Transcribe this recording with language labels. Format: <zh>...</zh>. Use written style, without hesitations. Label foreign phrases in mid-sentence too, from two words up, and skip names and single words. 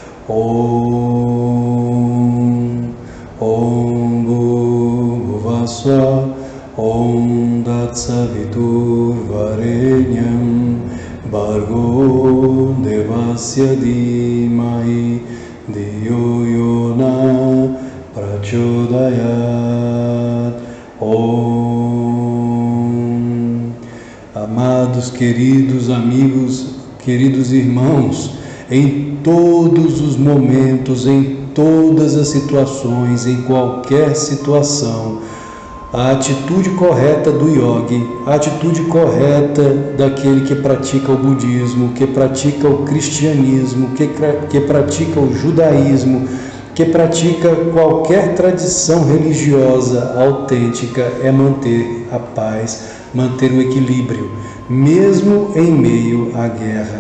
<sa>ॐ भुवस्स्वः ॐ तत्सवितुर्वरेण्यं भर्गो देवस्य धीमहि धियो योन प्रचोदयात्. Om.</sa> <pt>Amados, queridos amigos, queridos irmãos, em todos os momentos, em todas as situações, em qualquer situação, a atitude correta do yogi, a atitude correta daquele que pratica o budismo, que pratica o cristianismo, que pratica o judaísmo, que pratica qualquer tradição religiosa autêntica, é manter a paz, manter o equilíbrio, mesmo em meio à guerra.</pt>